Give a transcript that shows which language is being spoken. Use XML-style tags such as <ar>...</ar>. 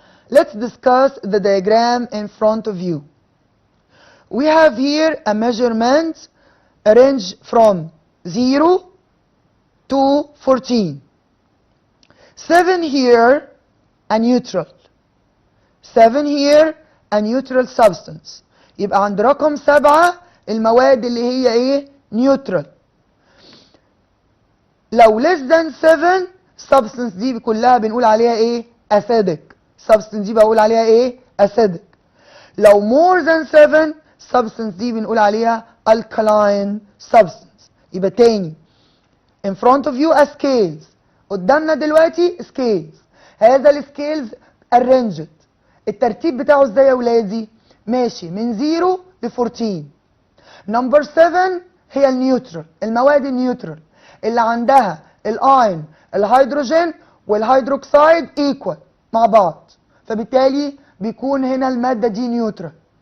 <en>Let's discuss the diagram in front of you. We have here a measurement range from 0 to 14. 7 here, a neutral. 7 here, a neutral substance.</en> <ar>يبقى عند رقم 7 المواد اللي هي ايه؟ neutral. لو</ar> <en>less than 7 substance</en> <ar>دي كلها بنقول عليها ايه؟ acidic. substance دي بقول عليها ايه؟ acidic. لو</ar> <en>more than 7 substance</en> <ar>دي بنقول عليها</ar> <en>alkaline substance.</en> <ar>يبقى تاني</ar> <en>in front of you a scales.</en> <ar>قدامنا دلوقتي scales. هذا السكيلز arranged. الترتيب بتاعه ازاي يا ولادي؟ ماشي من 0 ل 14. نمبر 7 هي النيوترال، المواد النيوترال اللي عندها الاين الهيدروجين والهيدروكسيد ايكوال مع بعض، فبالتالي بيكون هنا الماده دي نيوترال.</ar>